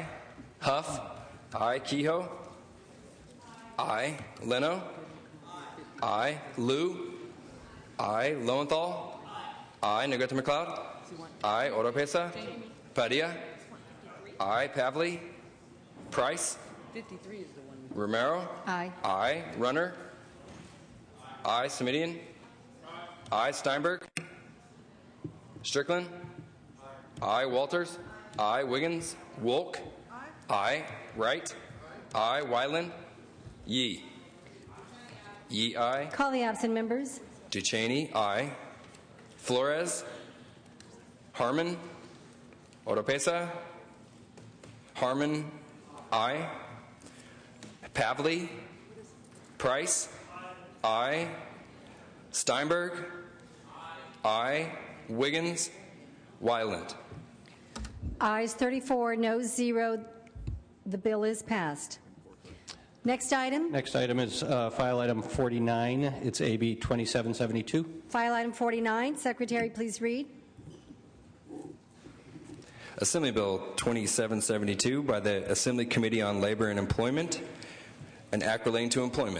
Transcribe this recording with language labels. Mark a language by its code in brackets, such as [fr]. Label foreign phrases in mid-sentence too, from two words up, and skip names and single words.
[en] Huff? Aye. Kehoe? Aye. Leno? Aye. Liu? Aye. Lowenthal? Aye. Negrete McLeod? Aye. Oropesa? Padilla? Aye. Pavley? Price? 53 is the one. Romero? Aye. Aye. Runner? Aye. Semidian? Aye. Steinberg? Strickland? Aye. Walters? Aye. Wiggins? Wolk? Aye. Wright? Aye. Wyland? Yee? Yee, aye. Call the absent members. Ducheney? Aye. Flores? Harmon? Oropesa? Harmon? Aye. Pavley? Price? Aye. Steinberg? Aye. Wiggins? Wyland? Ayes 34, noes 0. The bill is passed. Next item, Next item is file item 49. It's AB 2772. file item 49. Secretary, please read. Assembly Bill 2772 by the Assembly Committee on Labor and Employment, an act relating to employment.